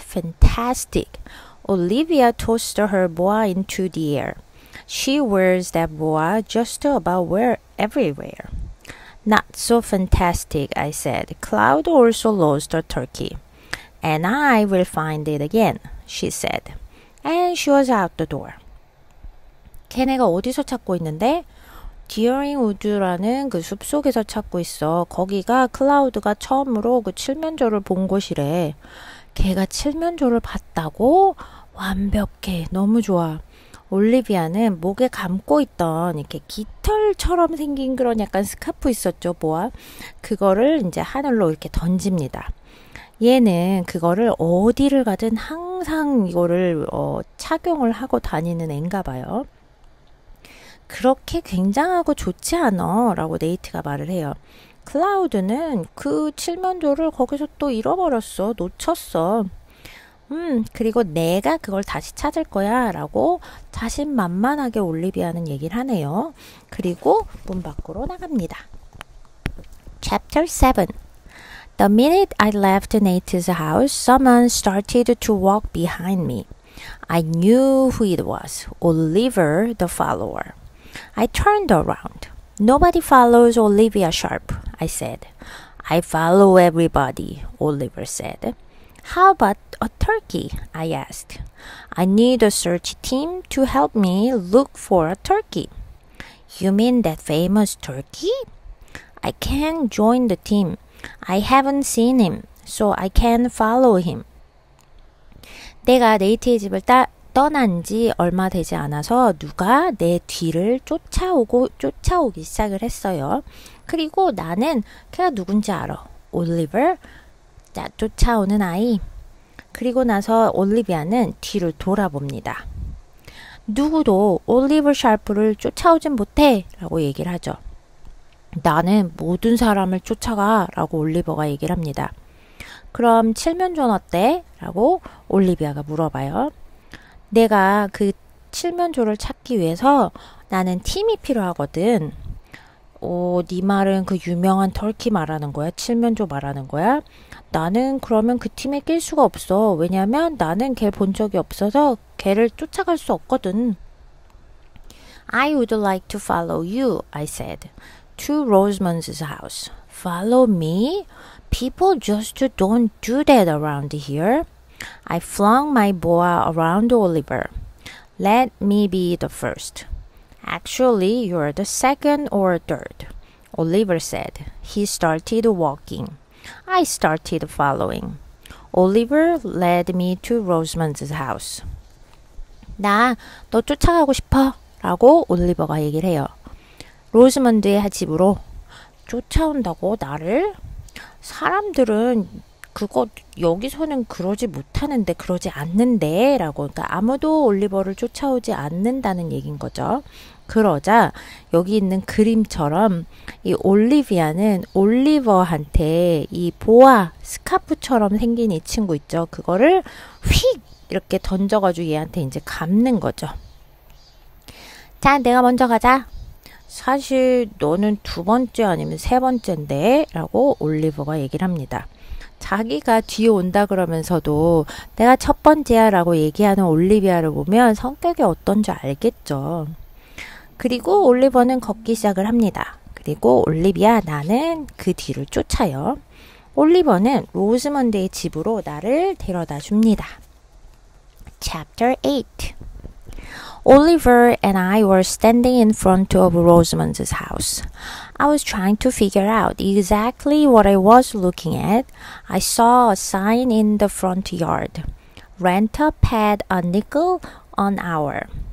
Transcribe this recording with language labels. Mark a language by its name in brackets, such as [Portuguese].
[English] Fantastic. Olivia tossed her boa into the air. She wears that boa just about everywhere. Not so fantastic, I said. Cloud also lost the turkey. And I will find it again, she said. And she was out the door. [Korean] 걔네가 어디서 찾고 있는데? 디어링 우드라는 그 숲속에서 찾고 있어. 거기가 클라우드가 처음으로 그 칠면조를 본 곳이래. 걔가 칠면조를 봤다고? 완벽해. 너무 좋아. 올리비아는 목에 감고 있던 이렇게 깃털처럼 생긴 그런 약간 스카프 있었죠, 보아. 그거를 이제 하늘로 이렇게 던집니다. 얘는 그거를 어디를 가든 항상 이거를 착용을 하고 다니는 앤가 봐요. 그렇게 굉장하고 좋지 않아 라고 네이트가 말을 해요. 클라우드는 그 칠면조를 거기서 또 잃어버렸어. 놓쳤어. 그리고 내가 그걸 다시 찾을 거야 라고 자신만만하게 올리비아는 얘기를 하네요. 그리고 문 밖으로 나갑니다. [English] Chapter 7. The minute I left Nate's house, someone started to walk behind me. I knew who it was, Oliver the follower. I turned around. Nobody follows Olivia Sharp, I said. I follow everybody, Oliver said. How about a turkey? I asked. I need a search team to help me look for a turkey. You mean that famous turkey? I can't join the team. I haven't seen him, so I can't follow him. [Korean] 내가 네이트의 집을 떠난 지 얼마 되지 않아서 누가 내 뒤를 쫓아오기 시작을 했어요. 그리고 나는 걔가 누군지 알아. 올리버, 쫓아오는 아이. 그리고 나서 올리비아는 뒤를 돌아봅니다. 누구도 올리버 샤프를 쫓아오진 못해 라고 얘기를 하죠. 나는 모든 사람을 쫓아가 라고 올리버가 얘기를 합니다. 그럼 칠면조는 어때? 라고 올리비아가 물어봐요. 내가 그 칠면조를 찾기 위해서 나는 팀이 필요하거든. 네 말은 그 유명한 터키 말하는 거야? 칠면조 말하는 거야? 나는 그러면 그 팀에 낄 수가 없어. 왜냐면 나는 걔 본 적이 없어서 걔를 쫓아갈 수 없거든. [English] I would like to follow you, I said, to Rosamond's house. Follow me? People just don't do that around here. I flung my boa around Oliver. Let me be the first. Actually, you're the second or third, Oliver said. He started walking. I started following. Oliver led me to Rosamond's house. [Korean] 나 너 쫓아가고 싶어? 라고 올리버가 얘기를 해요. 로즈먼드의 집으로 쫓아온다고 나를? 사람들은 그거 여기서는 그러지 못하는데 그러지 않는데 라고 그러니까 아무도 올리버를 쫓아오지 않는다는 얘기인 거죠. 그러자 여기 있는 그림처럼 이 올리비아는 올리버한테 이 보아 스카프처럼 생긴 이 친구 있죠. 그거를 휙 이렇게 던져가지고 얘한테 이제 감는 거죠. 자, 내가 먼저 가자. 사실 너는 두 번째 아니면 세 번째인데 라고 올리버가 얘기를 합니다. 자기가 뒤에 온다 그러면서도 내가 첫 번째야 라고 얘기하는 올리비아를 보면 성격이 어떤지 알겠죠. 그리고 올리버는 걷기 시작을 합니다. 그리고 올리비아 나는 그 뒤를 쫓아요. 올리버는 로즈먼드의 집으로 나를 데려다 줍니다. [English] Chapter 8. Oliver and I were standing in front of Rosamond's house. I was trying to figure out exactly what I was looking at. I saw a sign in the front yard. Rent a pad a nickel an hour.